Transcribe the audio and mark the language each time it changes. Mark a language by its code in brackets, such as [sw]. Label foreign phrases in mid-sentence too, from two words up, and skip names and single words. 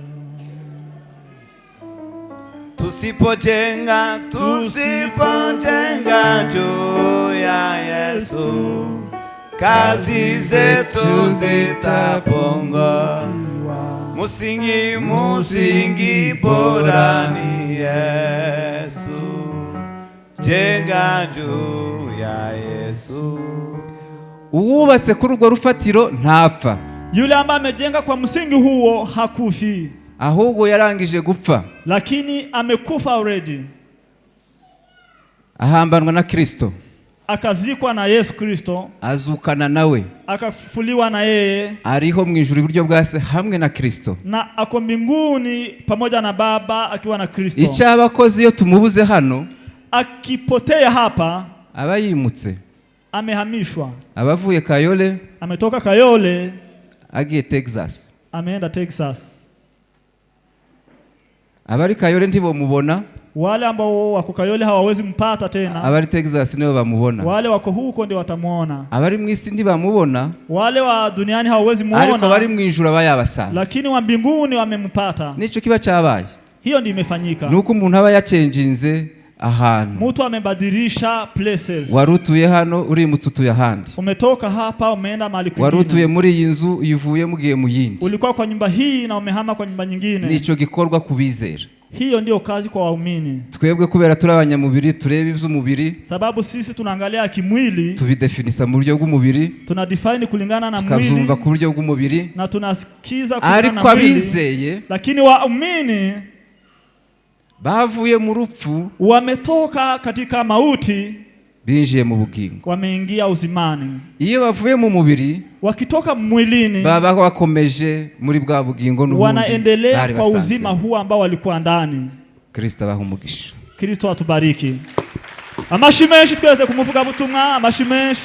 [sw] tusipojenga juu ya Yesu, kazi zetu zitaponga. Msingi bora ni Yesu, jenga juu ya Yesu. [rw] Uwubatse kuri urwo rufatiro ntapfa. [sw] Yule ambaye amejenga kwa msingi huo hakufi, [rw] ahubwo yarangije gupfa, [sw] lakini amekufa already. [rw] Ahambanwa na Kristo, [sw] akazikwa na Yesu Kristo, [rw] azukana nawe, [sw] akafufuliwa na yeye, [rw] ariho mu ijuru iburyo bwa Se hamwe na Kristo, [sw] na ako mbinguni pamoja na Baba akiwa na Kristo. [rw] Icyabakoze iyo tumubuze hano, [sw] akipotea hapa, [rw] aba yimutse, [sw] amehamishwa. [rw] Abavuye Kayole, [sw] ametoka Kayole [rw] agiye Texas, [sw] ameenda Texas. [rw] Abari Kayole ntibomubona, [sw] wale ambao wako Kayole hawawezi mpata tena. [rw] Abari Texas nibo bamubona. [sw] Wale wako huko ndio watamuona. [rw] Abari mwisi ntibamubona, [sw] wale wa duniani hawawezi muona, [rw] ariko bari mwijuru abayabasanze, [sw] lakini wa mbinguni wamempata. [rw] Nico kiba cyabaye. [sw] Hiyo ndio imefanyika. [rw] Nuko umuntu aba yachenjinze ahantu, [sw] mtu amebadilisha places. [rw] Warutuye hano urimutse utuye ahandi, [sw] umetoka hapa umeenda mahali kwingine. [rw] Warutuye muri iyi nzu uyivuye mugiye mu yindi, [sw] ulikuwa kwa nyumba hii na umehama kwa nyumba nyingine. [rw] Nico gikorwa kubizera. [sw] Hiyo ndio kazi kwa waumini. [rw] Twebwe kubera turi abanyamubiri tureba ivy'umubiri, [sw] sababu sisi tunaangalia kimwili, [rw] tubidefinisa mu buryo bw'umubiri, [sw] tunadefine kulingana na mwili, [rw] tukazumva ku buryo bw'umubiri, [sw] na tunasikiza kulingana na mwili. [rw] Ariko abizeye, [sw] lakini waumini [rw] bavuye mu rupfu, [sw] wametoka katika mauti, [rw] binjiye mu bugingo, [sw] wameingia uzimani. [rw] Iyo bavuye mu mubiri, [sw] wakitoka mwilini, [rw] baba bakomeje muri bwa bugingo n'ubundi, [sw] wanaendelea kwa uzima huu ambao walikuwa ndani. [rw] Kristo abaha umugisha. [sw] Kristo atubariki. Amashi menshi twese kumuvuga butumwa, amashi menshi.